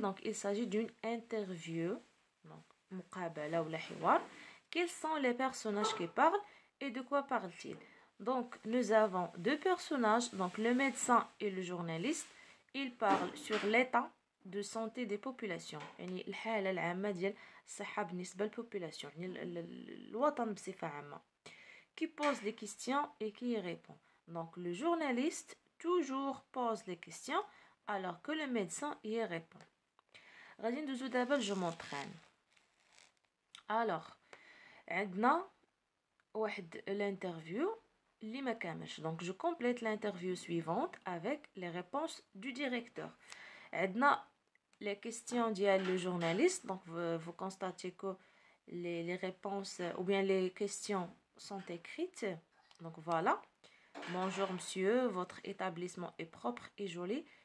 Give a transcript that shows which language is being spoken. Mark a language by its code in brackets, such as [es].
[fr] Donc il s'agit d'une interview, donc [ar] مقابلة ولا حوار. [fr] Quels sont les personnages qui parlent et de quoi parlent-ils? Donc, nous avons deux personnages, donc le médecin et le journaliste. Ils parlent sur l'état de santé des populations. [ar] يعني الحالة العامة ديال الصحة بالنسبة للبوبولاسيون, يعني الوطن بصفة عامة. [fr] Qui pose les questions et qui y répond. Donc, le journaliste toujours pose les questions alors que le médecin y répond. [ar] غادي ندوزو دابا [fr] je m'entraîne. Alors, [ar] عندنا واحد l'interview اللي ما كاملش. [fr] Donc je complète l'interview suivante avec les réponses du directeur. عندنا les questions le journaliste. Donc, vous constatez que les réponses ou bien les questions sont écrites. Donc, voilà. Bonjour monsieur, votre établissement est propre et joli.